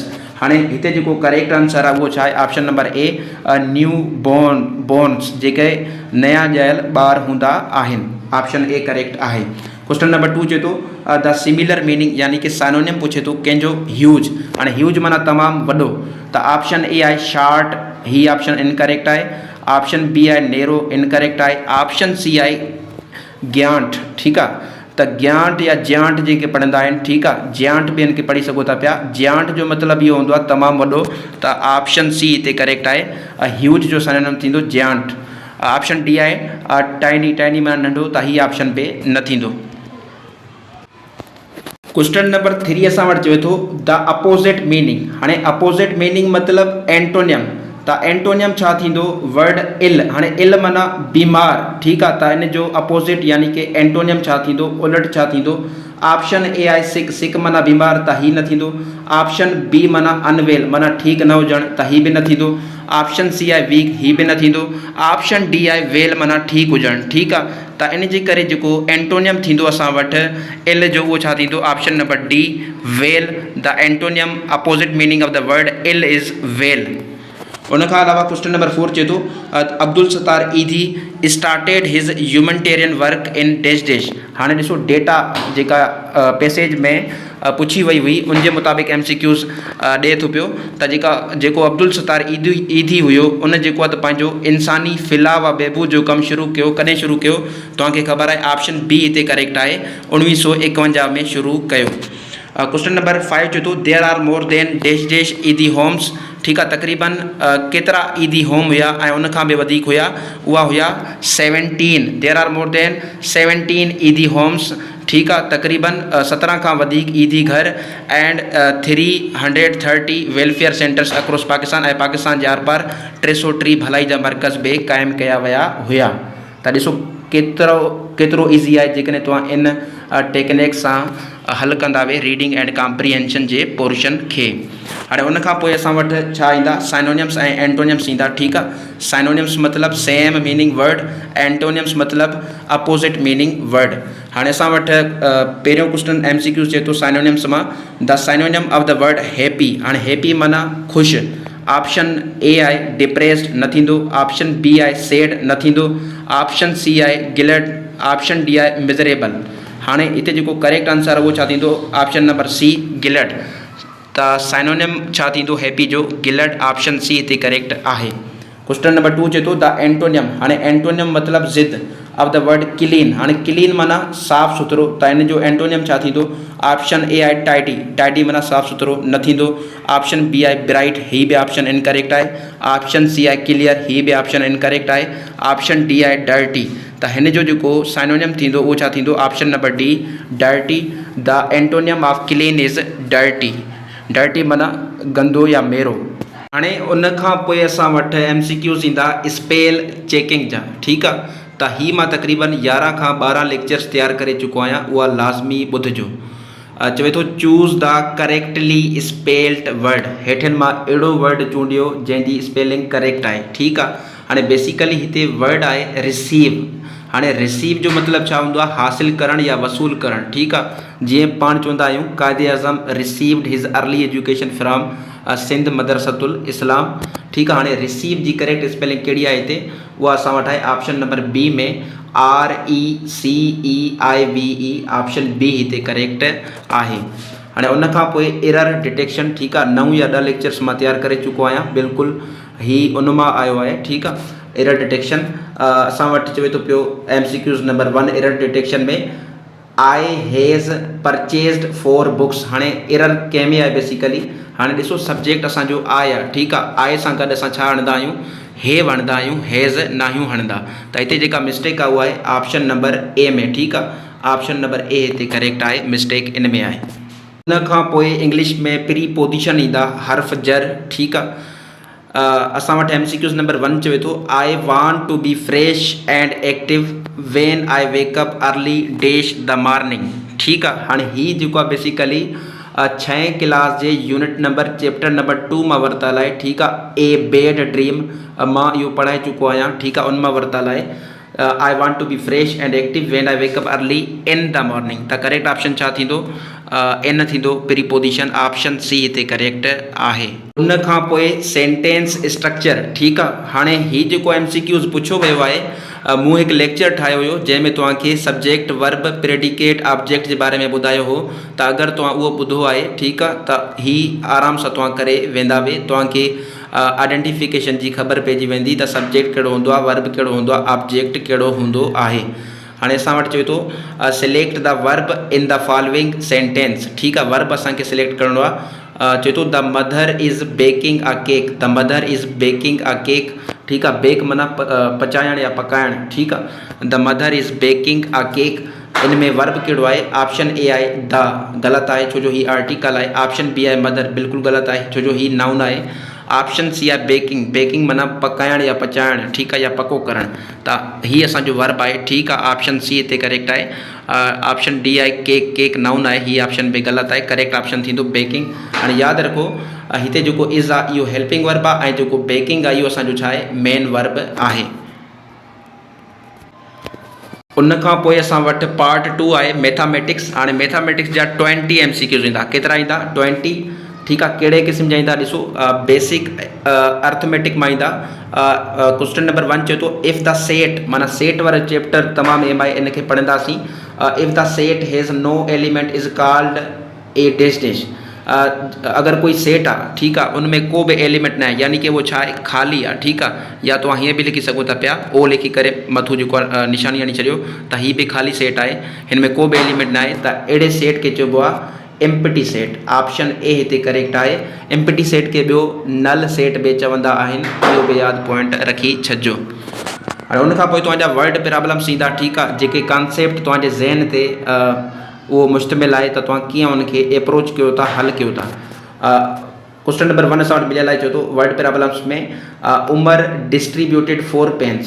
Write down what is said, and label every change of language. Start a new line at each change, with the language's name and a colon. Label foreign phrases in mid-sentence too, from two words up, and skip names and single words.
Sindhi: हाणे हिते जेको
English: correct answer
Sindhi: आहे उहो छा आहे,
English: option number A newborns,
Sindhi: जेके नया ॼायल ॿार हूंदा आहिनि।
English: option A
Sindhi: करेक्ट आहे।
English: question number 2
Sindhi: चए थो
English: the similar meaning,
Sindhi: यानी कि साइनोनिम पुछे थो कंहिंजो ह्यूज। हाणे ह्यूज माना तमामु वॾो। त
English: option A
Sindhi: आहे शार्ट, ही ऑप्शन इनकरेक्ट आहे।
English: option B
Sindhi: आहे नेरो, इनकरेक्ट आहे।
English: option C
Sindhi: आहे ग्यांट। ठीकु आहे, त ग्यांट या जियांट जेके पढ़ंदा आहिनि, ठीकु आहे, जियांट बि इनखे पढ़ी सघो था पिया। जियांट जो मतिलबु इहो हूंदो आहे तमामु वॾो। त
English: option C
Sindhi: हिते करेक्ट आहे। ह्यूज जो साइनोनिम थींदो जियांट।
English: option D
Sindhi: आहे टाइनी माना नंढो, त हीअ ऑप्शन पे न थींदो।
English: question number 3
Sindhi: असां वटि चवे थो
English: the opposite meaning.
Sindhi: हाणे
English: opposite meaning
Sindhi: मतिलबु एंटोनियम। त एंटोनियम छा थींदो,
English: word ill.
Sindhi: हाणे इल माना बीमार। ठीकु आहे, त इन जो अपोज़िट यानी कि एंटोनियम छा थींदो, उलट छा थींदो।
English: option A
Sindhi: आहे सिक, सिक माना बीमार, त ही न थींदो।
English: option B
Sindhi: माना अनवेल, माना ठीकु न हुजणु, त ही बि न थींदो।
English: option C
Sindhi: आहे वीक, ही बि न थींदो।
English: option D
Sindhi: आहे वेल, माना ठीकु हुजणु। ठीकु आहे, त इन जे करे जेको एंटोनियम थींदो असां वटि इल जो, उहो छा थींदो,
English: option number D well. The antonym opposite meaning of the word ill is well.
Sindhi: उनखां अलावा
English: question number 4
Sindhi: चए थो अब्दुल सत्तार ईदी
English: started his humanitarian work in dash.
Sindhi: हाणे ॾिसो डेटा जेका पैसेज में पुछी वई हुई उनजे मुताबिक़ MCQs ॾिए थो पियो त जेको अब्दुल सत्तार ईदी हुयो उन जेको आहे त पंहिंजो इंसानी फिलाह व बहबूद जो कमु शुरू कयो। कॾहिं शुरू कयो, तव्हांखे ख़बर आहे,
English: option B
Sindhi: हिते करेक्ट आहे, 1951 में शुरू कयो।
English: question number 5
Sindhi: चए थो
English: there are more than dash Edhi homes.
Sindhi: ठीकु आहे, तक़रीबन केतिरा ईदी होम हुया ऐं उनखां बि वधीक हुया, उहा हुया 17।
English: There are more than 17 Edhi homes.
Sindhi: ठीकु आहे, तक़रीबन 17 खां वधीक ईदी घर
English: and 330 welfare centers across Pakistan,
Sindhi: ऐं पाकिस्तान जे आर पार 303 भलाई जा मरकज़ बि क़ाइमु कया विया हुया। त ॾिसो केतिरो ईज़ी आहे जेकॾहिं तव्हां इन टेक्निक सां हल कंदा वे
English: reading and comprehension
Sindhi: जे पोर्शन खे। हाणे उनखां पोइ असां वटि छा ईंदा, साइनोनिम्स ऐं एंटोनिम्स ईंदा। ठीकु आहे, साइनोनिम्स मतिलबु
English: same meaning word,
Sindhi: एंटोनिम्स मतिलबु
English: opposite meaning word.
Sindhi: हाणे असां वटि पहिरियों क्वेश्चन MCQ चए थो साइनोनिम्स मां
English: the synonym of the word happy.
Sindhi: हाणे हैप्पी माना ख़ुशि।
English: option A
Sindhi: आहे डिप्रेस्ड, न थींदो।
English: option B
Sindhi: आहे सैड, न थींदो।
English: option C
Sindhi: आहे
English: option D
Sindhi: आहे मिज़रेबल। हाणे हिते जेको
English: correct answer
Sindhi: आहे उहो छा थींदो,
English: option number C glad.
Sindhi: त साइनोनिम छा थींदो हैप्पी जो, गिलड।
English: option C
Sindhi: हिते करेक्ट आहे।
English: question number 2
Sindhi: चए थो
English: the antonym.
Sindhi: हाणे एंटोनियम मतिलबु ज़िद
English: of the word clean.
Sindhi: हाणे क्लीन माना साफ़ सुथरो, त हिन जो एंटोनियम छा थींदो,
English: option A
Sindhi: आहे टाइडी। टाइडी माना साफ़ सुथरो न थींदो।
English: option B
Sindhi: आहे ब्राइट, ही बि ऑप्शन इनकरेक्ट आहे।
English: option C
Sindhi: आहे क्लियर, ही बि ऑप्शन इनकरेक्ट आहे।
English: option D
Sindhi: आहे डर्टी। त हिन जो जेको साइनोनिम थींदो उहो छा थींदो,
English: option number D dirty. The antonym of clean is dirty.
Sindhi: डर्टी माना गंदो या मेरो। हाणे उन खां पोइ असां वटि MCQs ईंदा
English: spell checking
Sindhi: जा, ठीकु आहे। त ही मां तक़रीबन 11 खां 12 लेक्चर्स तैयार करे चुको आहियां, उहा लाज़मी ॿुधिजो। चवे थो
English: choose the correctly spelled word.
Sindhi: हेठिन मां अहिड़ो वर्ड चूंडियो जंहिंजी स्पेलिंग करेक्ट आहे, ठीकु आहे। हाणे बेसिकली हिते वर्ड आहे रिसीव। हाणे रिसीव जो मतिलबु छा हूंदो आहे, हासिल करणु या वसूल करणु, ठीकु आहे। जीअं पाण चवंदा आहियूं क़ाइदे आज़म
English: received his early education from
Sindhi: सिंध मदरसतुल इस्लाम, ठीकु आहे। हाणे रिसीव जी
English: correct spelling
Sindhi: कहिड़ी आहे हिते, उहा असां वटि आहे
English: option number B
Sindhi: में RECEIVE।
English: option B
Sindhi: हिते करेक्ट आहे। हाणे उन खां पोइ
English: error detection,
Sindhi: ठीकु आहे। 9 या 10 लेक्चर्स मां तैयार करे चुको आहियां, बिल्कुलु ही उन मां आयो आहे, ठीकु आहे।
English: error detection
Sindhi: असां वटि चवे थो पियो MCQs नंबर 1
English: error detection
Sindhi: में
English: I has purchased 4 books.
Sindhi: हाणे एरर कंहिंमें आहे बेसिकली, हाणे ॾिसो सब्जेक्ट असांजो आए आहे, ठीकु आहे। आए सां गॾु असां छा हणंदा आहियूं, हे हणंदा आहियूं, हैज़ नाहियूं हणंदा। त हिते जेका मिस्टेक आहे उहा आहे
English: option number A
Sindhi: में, ठीकु आहे।
English: option number A
Sindhi: हिते करेक्ट आहे, मिस्टेक इन में आहे। उन खां पोइ इंग्लिश में प्रीपोजिशन ईंदा, हर्फ़ जर, ठीकु आहे। असां वटि MCQs नंबर 1 चवे थो
English: I want to be fresh and active when I wake up early dash the morning,
Sindhi: ठीकु आहे। हाणे ही जेको आहे बेसिकली 6 क्लास जे
English: unit number chapter number 2
Sindhi: मां वरितल आहे, ठीकु आहे। ए बैड ड्रीम मां इहो पढ़ाए चुको आहियां, ठीकु आहे। उन मां वरितल आहे
English: I want to be fresh and active when I wake up early in the morning.
Sindhi: त
English: correct option
Sindhi: छा थींदो, इन थींदो प्रीपोजिशन।
English: option C
Sindhi: हिते करेक्ट आहे। उन खां पोइ
English: sentence structure,
Sindhi: ठीकु आहे। हाणे ही जेको MCQs पुछियो वियो आहे, मूं हिकु लेक्चर ठाहियो हुयो जंहिंमें तव्हांखे
English: subject verb predicate object
Sindhi: जे बारे में ॿुधायो हो। त अगरि तव्हां उहो ॿुधो आहे, ठीकु आहे, त ही आराम सां तव्हां करे वेंदा वे। तव्हांखे आइडेंटिफिकेशन जी ख़बर पइजी वेंदी त सब्जेक्ट कहिड़ो हूंदो आहे, वर्ब कहिड़ो हूंदो आहे, ऑब्जेक्ट कहिड़ो हूंदो आहे। हाणे असां वटि चवे थो
English: select the verb in the following sentence,
Sindhi: ठीकु आहे। वर्ब असांखे सिलेक्ट करिणो आहे। चवे थो
English: The mother is baking a cake. The mother is baking a cake,
Sindhi: ठीकु आहे। बेक माना पचाइणु या पकाइणु, ठीकु आहे।
English: The mother is baking a cake.
Sindhi: इन में वर्ब कहिड़ो आहे,
English: option A
Sindhi: आहे द, ग़लति आहे छो जो ही आर्टिकल आहे।
English: option B
Sindhi: आहे मदर, बिल्कुलु ग़लति आहे छो जो ही नाउन आहे।
English: option C
Sindhi: आहे बेकिंग। बेकिंग माना पकाइणु या पचाइणु, ठीकु आहे, या पको करणु। त ही असांजो वर्ब आहे, ठीकु आहे।
English: option C
Sindhi: हिते करेक्ट आहे।
English: option D
Sindhi: आहे केक। केक नाउन आहे, ही ऑप्शन बि ग़लति आहे।
English: correct option
Sindhi: थींदो बेकिंग। हाणे यादि रखो हिते जेको इज़ आहे इहो
English: helping verb
Sindhi: आहे, ऐं जेको बेकिंग आहे इहो असांजो छा आहे,
English: main verb
Sindhi: आहे। उन खां पोइ असां वटि पार्ट 2 आहे मैथामेटिक्स। हाणे मैथामेटिक्स जा 20 MCQs ईंदा। केतिरा ईंदा, 20, ठीकु आहे। कहिड़े क़िस्म जा ईंदा, ॾिसो
English: basic arithmetic
Sindhi: मां ईंदा।
English: question number 1
Sindhi: चए थो
English: if the set,
Sindhi: माना सेट वारो चैप्टर तमामु एम आहे, इन खे पढ़ंदासीं।
English: If the set has no element is called a dash dash.
Sindhi: अगरि कोई सेट आहे, ठीकु आहे, उनमें को बि एलिमेंट न आहे, यानी कि उहो छा आहे, ख़ाली आहे, ठीकु आहे। या तव्हां हीअं बि लिखी सघो था पिया, ओ लिखी करे मथां जेको आहे निशानी हणी छॾियो, त हीअ बि ख़ाली सेट आहे, हिन में को बि एलिमेंट न आहे। त अहिड़े सेट खे चइबो आहे
English: empty set. option A
Sindhi: हिते करेक्ट आहे।
English: empty set
Sindhi: खे ॿियो
English: null set
Sindhi: बि चवंदा आहिनि, इहो बि यादि पॉइंट रखी छॾिजो। हाणे उनखां पोइ तव्हांजा
English: word problems
Sindhi: ईंदा, ठीकु आहे। जेके कॉन्सेप्ट तव्हांजे ज़हन ते उहो मुश्तमिल आहे, त तव्हां कीअं उनखे अप्रोच कयो था, हल कयो था।
English: question number 1
Sindhi: असां वटि मिलियल आहे, चओ थो
English: word problems
Sindhi: में उमर
English: distributed 4 pens.